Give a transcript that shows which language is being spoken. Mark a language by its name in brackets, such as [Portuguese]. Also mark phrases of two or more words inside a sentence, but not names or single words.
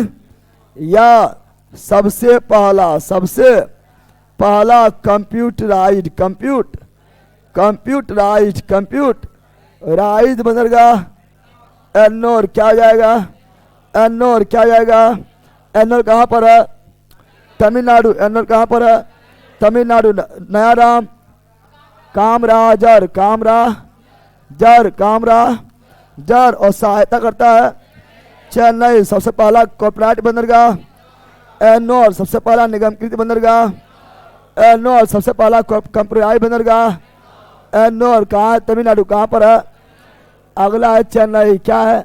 [Hindi] या सबसे पहला कंप्यूटराइज्ड बंदरगाह एन्नोर। क्या हो जाएगा? एन्नोर क्या हो जाएगा? एनोर कहाँ पर है? तमिलनाडु। एनोर कहाँ पर है? तमिलनाडु। नयाराम कामरा जर, कामरा जर, कामरा जर। और सहायता करता है चेन्नई सबसे पहला कॉर्पोरेट बंदरगाह, एनोर सबसे पहला निगमकृत बंदरगाह, एनोर सबसे पहला कंप्रोमाइज बंदरगाह, एनोर कहाँ है? तमिलनाडु। कहाँ पर है? अगला है चेन्नई। क्या है?